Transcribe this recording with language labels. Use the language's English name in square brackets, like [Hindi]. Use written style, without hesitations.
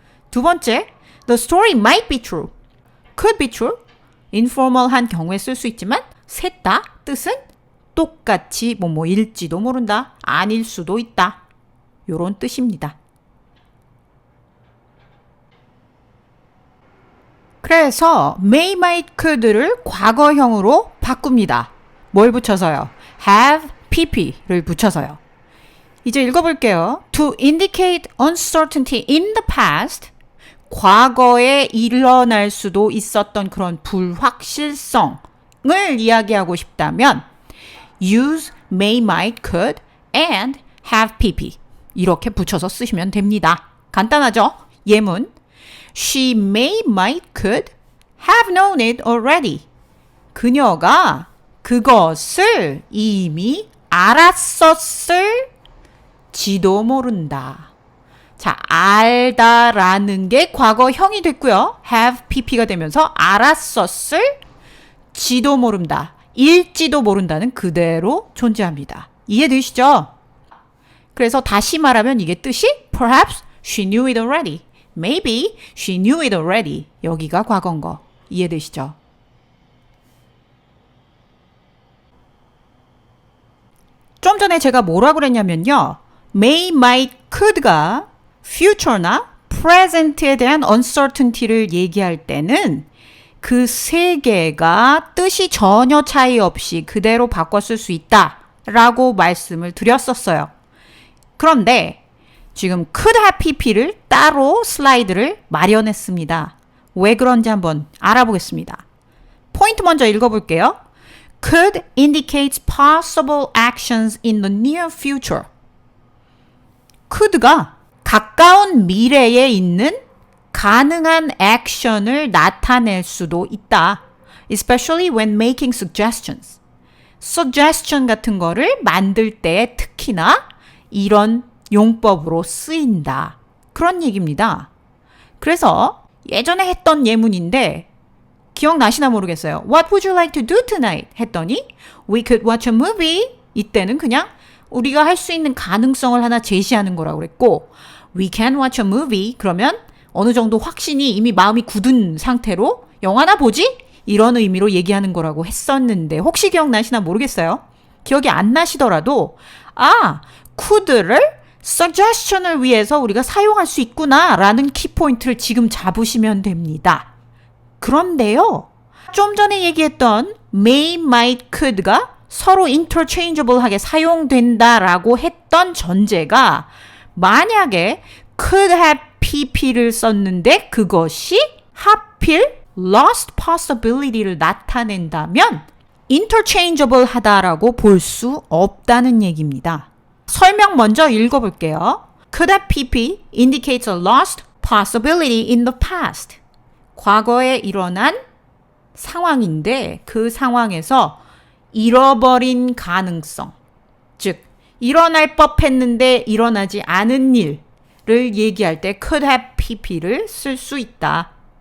[Korean] 두 번째, [English] the story might be true, [Korean] could be true, informal한 경우에 쓸 수 있지만 셋 다 뜻은 똑같이 뭐뭐일지도 모른다, 아닐 수도 있다. 요런 뜻입니다. 그래서 may, might, could를 과거형으로 바꿉니다. 뭘 붙여서요? have, pp를 붙여서요. 이제 읽어볼게요. [English] To indicate uncertainty in the past, [Korean] 과거에 일어날 수도 있었던 그런 불확실성을 이야기하고 싶다면 [English] use may, might, could, and have, pp [Korean] 이렇게 붙여서 쓰시면 됩니다. 간단하죠? [English] 예문 She may, might, could have known it already. [Korean] 그녀가 그것을 이미 알았었을지도 모른다. 자, 알다라는 게 과거형이 됐고요. have, pp가 되면서 알았었을지도 모른다. 일지도 모른다는 그대로 존재합니다. 이해되시죠? 그래서 다시 말하면 이게 뜻이 [English] Perhaps she knew it already. Maybe she knew it already. [Korean] 여기가 과거인 거 이해되시죠? 좀 전에 제가 뭐라고 그랬냐면요. may, might, could가 future나 present에 대한 uncertainty를 얘기할 때는 그 세 개가 뜻이 전혀 차이 없이 그대로 바꿔 쓸 수 있다라고 말씀을 드렸었어요. 그런데 지금 could have pp를 따로 슬라이드를 마련했습니다. 왜 그런지 한번 알아보겠습니다. 포인트 먼저 읽어볼게요. [English] Could indicates possible actions in the near future. [Korean] could가 가까운 미래에 있는 가능한 액션을 나타낼 수도 있다. [English] Especially when making suggestions. [Korean] suggestion 같은 거를 만들 때 특히나 이런 용법으로 쓰인다. 그런 얘기입니다. 그래서 예전에 했던 예문인데 기억나시나 모르겠어요. [English] What would you like to do tonight? [Korean] 했더니 [English] We could watch a movie. [Korean] 이때는 그냥 우리가 할 수 있는 가능성을 하나 제시하는 거라고 그랬고 [English] We can watch a movie. [Korean] 그러면 어느 정도 확신이 이미 마음이 굳은 상태로 영화나 보지? 이런 의미로 얘기하는 거라고 했었는데 혹시 기억나시나 모르겠어요. 기억이 안 나시더라도 could를 suggestion을 위해서 우리가 사용할 수 있구나 라는 키포인트를 지금 잡으시면 됩니다. 그런데요. 좀 전에 얘기했던 may, might, could가 서로 interchangeable하게 사용된다라고 했던 전제가 만약에 could have pp를 썼는데 그것이 하필 lost possibility를 나타낸다면 interchangeable 하다라고 볼 수 없다는 얘기입니다. 설명 먼저 읽어볼게요. [English] Could have pp indicates a lost possibility in the past. [Korean] 과거에 일어난 상황인데 그 상황에서 잃어버린 가능성, 즉 일어날 법했는데 일어나지 않은 일을 얘기할 때 could have pp를 쓸 수 있다.